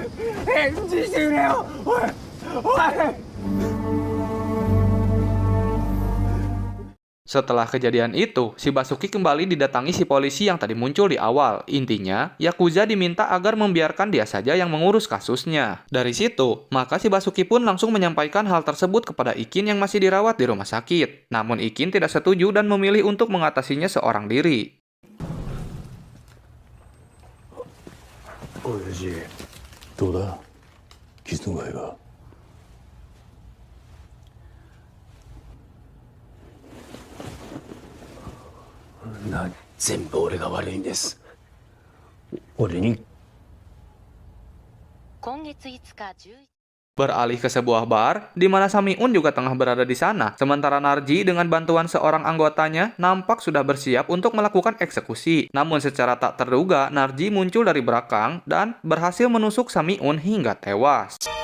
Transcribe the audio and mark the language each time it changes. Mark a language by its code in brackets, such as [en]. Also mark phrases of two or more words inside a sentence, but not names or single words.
[id] Setelah kejadian itu, si Basuki kembali didatangi si polisi yang tadi muncul di awal. Intinya, Yakuza diminta agar membiarkan dia saja yang mengurus kasusnya. Dari situ, maka si Basuki pun langsung menyampaikan hal tersebut kepada Ikin yang masih dirawat di rumah sakit. Namun Ikin tidak setuju dan memilih untuk mengatasinya seorang diri. [ja] Oyaji, どうだ? 傷の具合は? 全部俺が悪いんです。俺に [id] Beralih ke sebuah bar, di mana Samiun juga tengah berada di sana. Sementara Narji dengan bantuan seorang anggotanya nampak sudah bersiap untuk melakukan eksekusi. Namun secara tak terduga, Narji muncul dari belakang dan berhasil menusuk Samiun hingga tewas.